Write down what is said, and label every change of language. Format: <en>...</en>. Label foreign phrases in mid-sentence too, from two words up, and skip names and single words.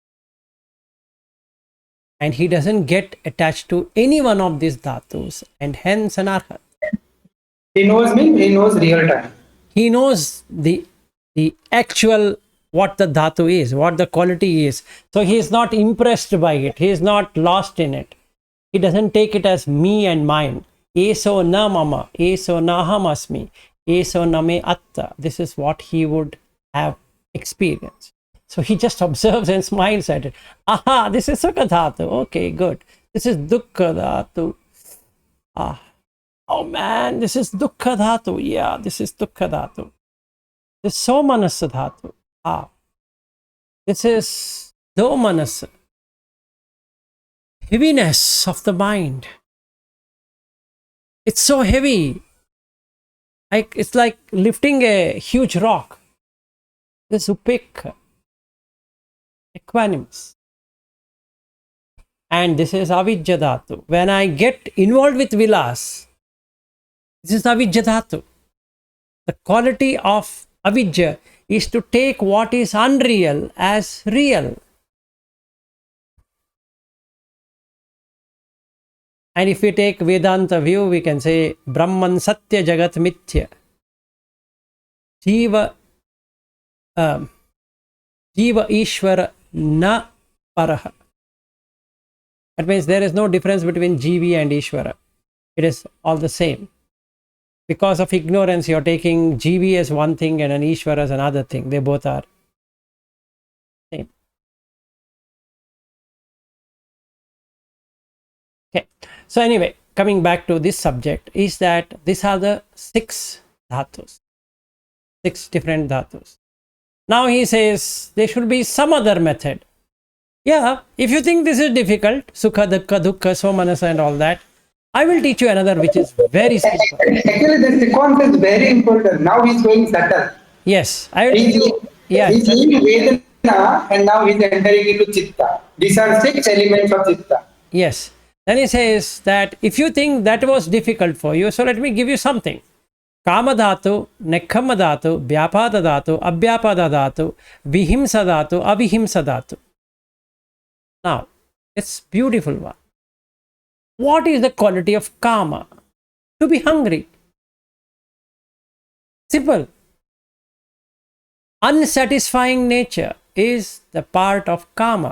<en>And he doesn't get attached to any one of these dhatus, and hence an arhat. He knows me, he knows real time. He knows the actual what the dhatu is, what the quality is. So he is not impressed by it. He is not lost in it. He doesn't take it as me and mine.</en> <pi>Eso na mama, eso na ham asmi, eso na me atta.</pi> <en>This is what he would have experienced. So he just observes and smiles at it. Aha, this is</en> <pi>sukha dhatu.</pi> <en>Okay, good. This is</en> <pi>dukkha dhatu.</pi> <en>Ah, oh man, this is</en> <pi>dukkha dhatu.</pi> <en>Yeah, this is</en> <pi>dukkha dhatu.</pi> <en>This is</en> <pi>somanasa dhatu.</pi> <en>Ah, this is domanasa. Heaviness of the mind. It's so heavy. It's like lifting a huge rock. This upekha. Equanimous. And this is</en> <pi>avijja dhatu.</pi> <en>When I get involved with vilas, this is</en> <pi>avijja dhatu.</pi> <en>The quality of avijja is to take what is unreal as real. And if we take Vedanta view, we can say</en> <sa>Brahman Satya Jagat Mithya. Jiva Jiva Ishvara na paraha.</sa> <en>That means there is no difference between Jivi and Ishvara. It is all the same. Because of ignorance, you are taking Jivi as one thing and an Ishvara as another thing. They both are same. Okay. So anyway, coming back to this subject is that these are the 6 dhatus. 6 different dhatus. Now he says there should be some other method. Yeah, if you think this is difficult,</en> <pi>sukha, dukkha, somanasa</pi> <en>and all that, I will teach you another which is very simple. Actually, the sequence is very important. Now he's going subtle. Yes, I will teach you. Yeah, He's leaving Vedana and now he's entering into Chitta. These are 6 elements of Chitta. yes. Then he says that if you think that was difficult for you, so let me give you something.</en> <pi>Kama dhatu, nekkhamma dhatu, vyapada dhatu, abhyapada dhatu, vihimsa dhatu, avihimsa dhatu.</pi> <en>Now, it's beautiful one. What is the quality of kama? To be hungry. Simple. Unsatisfying nature is the part of kama.</en>